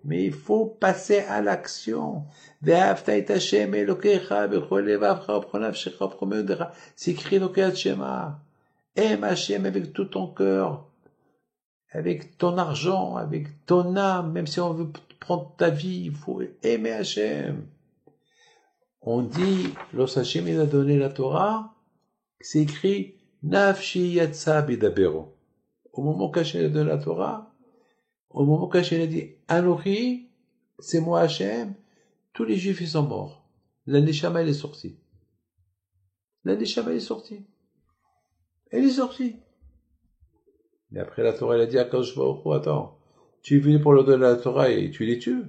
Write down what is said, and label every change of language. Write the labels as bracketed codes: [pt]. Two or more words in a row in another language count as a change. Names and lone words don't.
[fr] Mais il faut passer à l'action. C'est écrit dans le Shema. Aime Hachem avec tout ton cœur, avec ton argent, avec ton âme, même si on veut prendre ta vie, il faut aimer Hachem. On dit, lorsque Hachem il a donné la Torah, c'est écrit, [he] נפשי יצאה בדברו. [fr] Au moment qu'Hachem a donné la Torah, au moment qu'Hachem a dit, Anochi, c'est moi Hachem, tous les Juifs ils sont morts. La Neshama elle est sortie. La Neshama elle est sortie. Elle est sortie. Mais après la Torah elle a dit, [he] הקדוש ברוך הוא, [fr] attends, tu es venu pour leur donner la Torah et tu les tues?